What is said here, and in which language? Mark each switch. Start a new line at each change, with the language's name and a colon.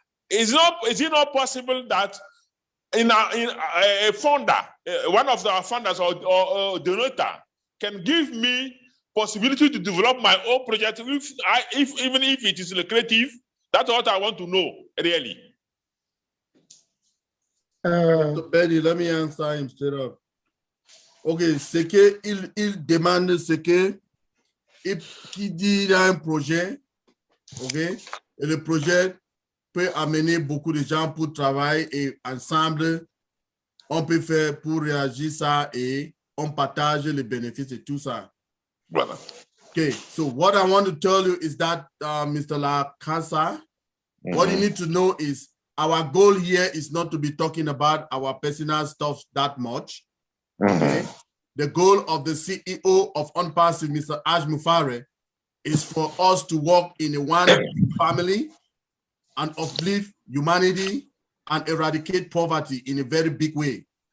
English: Is it not possible that in a funder, one of the funders or donator can give me possibility to develop my own project, even if it is lucrative? That's what I want to know, really. Dr. Benny, let me answer him straight up.
French: Ok, c'est qu'il demande ce que, qui dit il a un projet, ok, et le projet peut amener beaucoup de gens pour travailler et ensemble, on peut faire pour réagir ça et on partage les bénéfices et tout ça. Voilà.
English: Okay, so what I want to tell you is that, Mr. La Casa, what you need to know is our goal here is not to be talking about our personal stuff that much. Okay? The goal of the CEO of ONPASSIVE, Mr. Ash Mufare, is for us to work in a one family and uplift humanity and eradicate poverty in a very big way.